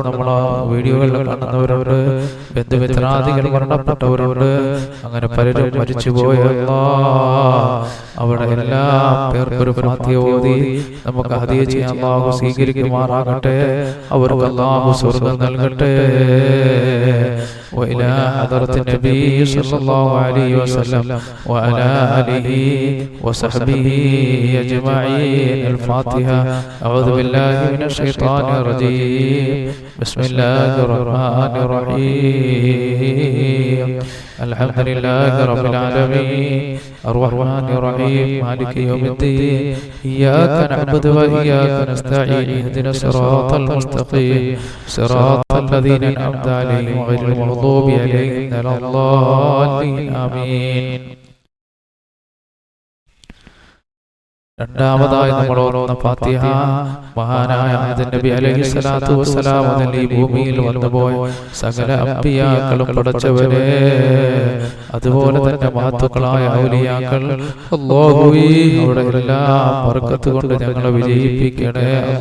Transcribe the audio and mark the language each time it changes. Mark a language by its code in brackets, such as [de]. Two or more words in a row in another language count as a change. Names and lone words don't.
[ml] നമ്മളെ വീഡിയോകളിൽ കാണുന്നവരുണ്ട്, ബന്ധുമിത്രാദികൾ മരണപ്പെട്ടവരുണ്ട്. അങ്ങനെ പലരും മരിച്ചുപോയ അവിടെ എല്ലാ പേർക്കൊരു ഫാത്തിഹ ഓതി നമുക്ക് ഹദിയ ചെയ്യാൻ അല്ലാഹു സ്വീകരിക്കുമാറാകട്ടെ. അവർക്ക് അല്ലാഹു സ്വർഗ്ഗം നൽകട്ടെ. [ar] وإلى حضرة النبي صلى الله عليه وسلم وعلى آله وصحبه أجمعين. الفاتحة. أعوذ بالله من الشيطان الرجيم. بسم الله الرحمن الرحيم. الحمد لله رب العالمين الرحمن الرحيم مالك يوم الدين. إياك نعبد وإياك نستعين. اهدنا الصراط المستقيم صراط الذين أنعمت عليهم غير المغضوب عليهم ولا الضالين. آمين. [ml] രണ്ടാമതായി നമ്മൾ ഓതുന്ന ഫാത്തിഹ മഹാനായ ആദം നബി [ar] عليه الصلاة والسلام [ml] ഈ ഭൂമിയിൽ വന്നുപോയ സകല അമ്പിയാക്കളും പടച്ചവരെ, അതുപോലെ തന്നെ മഹത്തുക്കളായ ഔലിയാക്കൾ, അല്ലാഹുവേ അവിടെ എല്ലാം ബർക്കത്ത് കൊണ്ട് ഞങ്ങളെ വിജയിപ്പിക്കണേ.